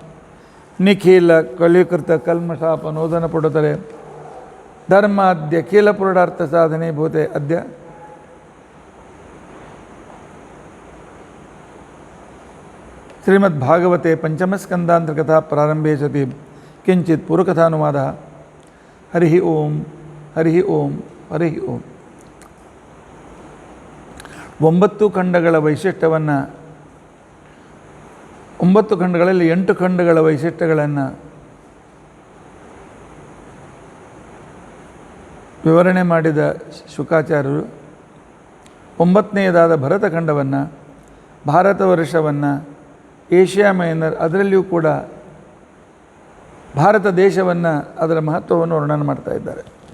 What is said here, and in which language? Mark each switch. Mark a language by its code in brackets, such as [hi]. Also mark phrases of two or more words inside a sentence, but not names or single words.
[sa] निखिलकलिकृतकल्मषापनोदनपुटतरे धर्माद्यखिलपुरुषार्थसाधने भूते अद्य श्रीमद्भागवते पञ्चमस्कन्धान्तर्गता प्रारम्भे सति किंचित पूर्वकथानुवाद हरि ओम हरि ओम हरि ओम [kn] 9 ಖಂಡಗಳ ವೈಶಿಷ್ಟ್ಯವನ್ನು 9 ಖಂಡಗಳಲ್ಲಿ 8 ಖಂಡಗಳ ವೈಶಿಷ್ಟ್ಯಗಳನ್ನು ವಿವರಣೆ ಮಾಡಿದ ಶುಕಾಚಾರ್ಯರು 9ನೇದಾದ ಭರತಖಂಡವನ್ನು ಭಾರತ ವರ್ಷವನ್ನು ಏಷ್ಯಾ ಮೈನರ್ ಅದರಲ್ಲಿಯೂ ಕೂಡ ಭಾರತ ದೇಶವನ್ನು ಅದರ ಮಹತ್ವವನ್ನು ವರ್ಣನೆ ಮಾಡ್ತಾ ಇದ್ದಾರೆ.